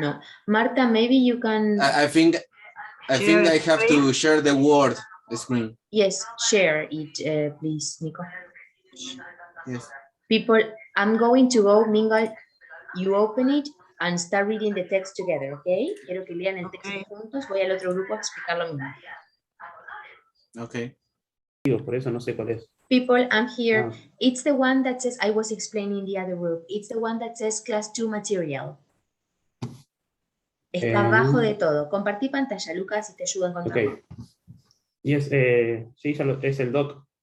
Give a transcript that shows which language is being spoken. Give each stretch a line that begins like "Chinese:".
English: No. Marta, maybe you can. I think Share I have screen. to share the Word screen. Yes, share it, please, Nico. Yes. People, I'm going to go, Mingal, you open it and start reading the text together, okay?
Spanish: Quiero que lean el texto
English: Okay.
Spanish: juntos. Voy al otro grupo a explicar lo mismo.
English: Okay.
Spanish: Por eso no sé cuál es.
English: People, I'm here. Ah, It's the one that says, I was explaining the other group. It's the one that says class 2 material.
Spanish: Está abajo de todo. Compartí pantalla, Lucas, y te ayudo a encontrarlo.
English: ok. Yes,
Spanish: sí, es el doc.